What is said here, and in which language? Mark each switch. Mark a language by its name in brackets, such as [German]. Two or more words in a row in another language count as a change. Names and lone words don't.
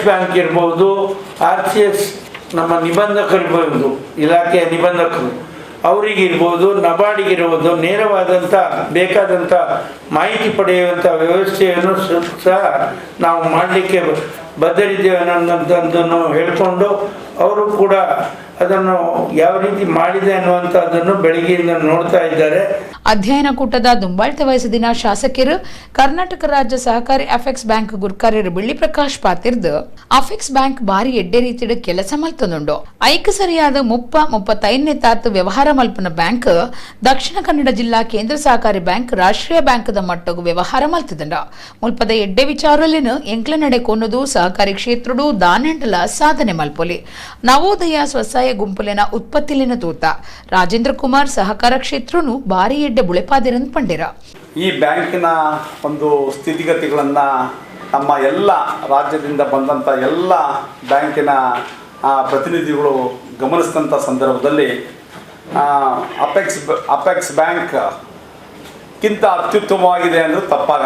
[Kannada] ಬ್ಯಾಂಕ್ ಇರ್ಬೋದು, RCS ನಮ್ಮ ನಿಬಂಧಕರಿರ್ಬೋದು, ಇಲಾಖೆಯ ನಿಬಂಧಕರು ಅವರಿಗಿರ್ಬೋದು, ನಬಾರ್ಡಿಗಿರ್ಬೋದು ನೇರವಾದಂಥ ಬೇಕಾದಂಥ ಮಾಹಿತಿ ಪಡೆಯುವಂಥ ವ್ಯವಸ್ಥೆಯನ್ನು ಸಹ ನಾವು ಮಾಡಲಿಕ್ಕೆ ಬದ್ಧರಿದ್ದೇವೆ ಅನ್ನೋಂಥದ್ದನ್ನು ಹೇಳಿಕೊಂಡು ಅವರು ಕೂಡ ಅದನ್ನು ಯಾವ ರೀತಿ ಮಾಡಿದೆ ಅನ್ನುವಂಥದ್ದನ್ನು ಬೆಳಗ್ಗೆಯಿಂದ ನೋಡ್ತಾ ಇದ್ದಾರೆ. [Tulu] ಅಧ್ಯಯನ ಕೂಟದ ದುಂಬಾಳ್ತೆ ವಹಿಸಿದಿನ ಶಾಸಕರು ಕರ್ನಾಟಕ ರಾಜ್ಯ ಸಹಕಾರಿ ಅಫೆಕ್ಸ್ ಬ್ಯಾಂಕ್ ಗುರ್ಕಾರ್ಯರು ಬೆಳ್ಳಿ ಪ್ರಕಾಶ್ ಪಾತಿರ್ದು ಅಫೆಕ್ಸ್ ಬ್ಯಾಂಕ್ ಬಾರಿ ಎಡ್ಡೆ ರೀತಿಯ ಕೆಲಸ ಮಲ್ತೊಂದುಂಡು. ಐಕ ಸರಿಯಾದ 35ನೇ ತಾತು ವ್ಯವಹಾರ ಮಲ್ಪನ ಬ್ಯಾಂಕ್ ದಕ್ಷಿಣ ಕನ್ನಡ ಜಿಲ್ಲಾ ಕೇಂದ್ರ ಸಹಕಾರಿ ಬ್ಯಾಂಕ್ ರಾಷ್ಟ್ರೀಯ ಬ್ಯಾಂಕ್ದ ಮಟ್ಟಗೂ ವ್ಯವಹಾರ ಮಲ್ತದಂಡ ಮುಲ್ಪದ ಎಡ್ಡೆ ವಿಚಾರಲಿನ ಎಂಕ್ಲ ನಡೆ ಕೊನ್ನದು ಸಹಕಾರಿ ಕ್ಷೇತ್ರಡು ದಾನೆಂಡಲ ಸಾಧನೆ ಮಲ್ಪೊಲಿ. ನವೋದಯ ಸ್ವಸಹಾಯ ಗುಂಪುಲಿನ ಉತ್ಪತ್ತಿಲಿನ ತೂತ ರಾಜೇಂದ್ರ ಕುಮಾರ್ ಸಹಕಾರ ಕ್ಷೇತ್ರನು ಬಾರಿ ಎಡ್ಡೆ ಬುಳೆಪಾದಿರಂದು ಪಂಡಿರ. [Kannada] ಈ ಬ್ಯಾಂಕಿನ ಒಂದು ಸ್ಥಿತಿಗತಿಗಳನ್ನು ನಮ್ಮ ಎಲ್ಲ ರಾಜ್ಯದಿಂದ ಬಂದಂಥ ಎಲ್ಲ ಬ್ಯಾಂಕಿನ ಪ್ರತಿನಿಧಿಗಳು ಗಮನಿಸಿದಂಥ ಸಂದರ್ಭದಲ್ಲಿ ಅಪೆಕ್ಸ್ ಬ್ಯಾಂಕ್ಗಿಂತ ಅತ್ಯುತ್ತಮವಾಗಿದೆ ಅಂದರೆ ತಪ್ಪಾಗಲ್ಲ.